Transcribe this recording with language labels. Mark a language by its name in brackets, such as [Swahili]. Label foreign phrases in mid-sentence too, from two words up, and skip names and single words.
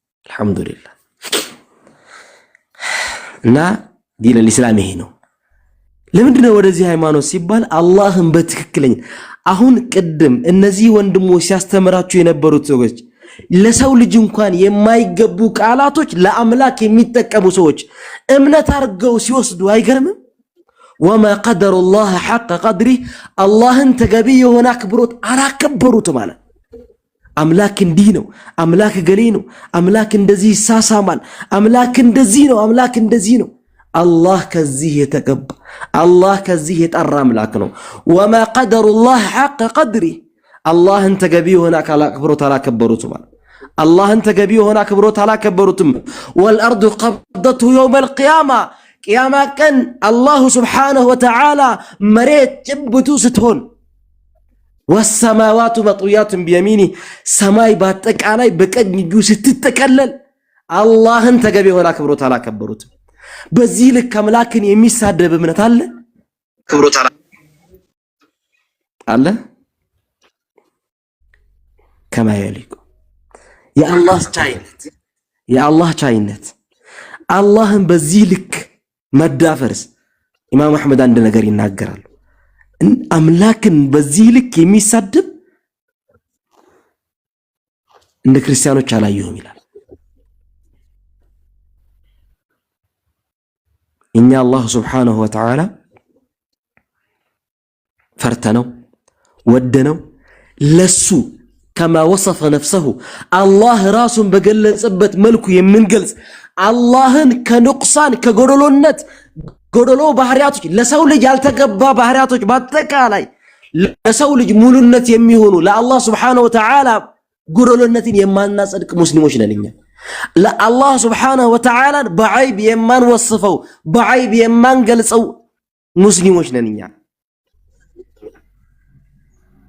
[Amharic] እና [Arabic] دين الإسلام [Amharic] ይሄ ነው። ለምንድነው ወደዚህ ሃይማኖት ሲባል አላህን በትክክለኛ አሁን ቅድም እነዚህ ወንድሞች ሲያስተምራችሁ የነበሩት ሰዎች ለሰው ልጅ እንኳን የማይገቡ ቃላቶች ለአምላክ የሚጠቀሙ ሰዎች እምነት አርገው ሲወስዱ አይገርምም? [Arabic] وما قدر الله حق قدره [Amharic] አላህን ተገቢ የሆነ አክብሮት አላከበሩት ማለት አምላክ እንዲህ ነው፣ አምላክ ገሌ ነው፣ አምላክ እንደዚህ ይሳሳማል፣ አምላክ እንደዚህ ነው። አላህ ከዚህ የተቀባ አላህ ከዚህ የጠራ አምላክ ነው። [Arabic] وما قدر الله حق قدره [Amharic] አላህን ተገቢ የሆነ አክብሮት አላከበሩትም። አላህን ተገቢ የሆነ አክብሮት አላከበሩትም። [Arabic] والارض قبضته يوم القيامه [Amharic] ቂያማ ቀን አላህ [Arabic] سبحانه وتعالى [Amharic] መሬት ጭብጡ ስትሆን [Arabic] والسماوات مطويات بيمينه [Amharic] ሰማይ በአጠቃላይ በቀኝ እጁ ስትጠቀለል አላህን ተገቢ የሆነ አክብሮት አላከበሩትም። በዚህ ልክ አምላክን የሚሳደብ እምነት አለ? ክብሮት አለ? [Arabic] كما يليق [Amharic] የአላህ ቻይነት አላህን በዚህ ልክ መዳፈርስ ኢማም አህመድ አንድ ነገር ይናገራሉ። አምላክን በዚህ ልክ የሚሳደብ እንደ ክርስቲያኖች አላየሁም ይላል። እኛ አላህ [Arabic] سبحانه وتعالى [Amharic] ፈርተነው ወደነው ለሱ [Arabic] كما وصف نفسه الله [Amharic] ራሱን በገለጸበት መልኩ የምንገልጽ አላህን ከንቁሳን ከጎደሎነት ጎደሎ ባህሪያቶች ለሰው ልጅ ያልተገባ ባህሪያቶች በአጠቃላይ ለሰው ልጅ ሙሉነት የሚሆኑ ለአላህ [Arabic] سبحانه وتعالى [Amharic] ጎደሎነትን የማናጸድቅ ሙስሊሞች ነን። እኛ ለአላህ [Arabic] سبحانه وتعالى [Amharic] በዐይብ የማንወስፈው በዐይብ የማንገልጸው ሙስሊሞች ነን። እኛ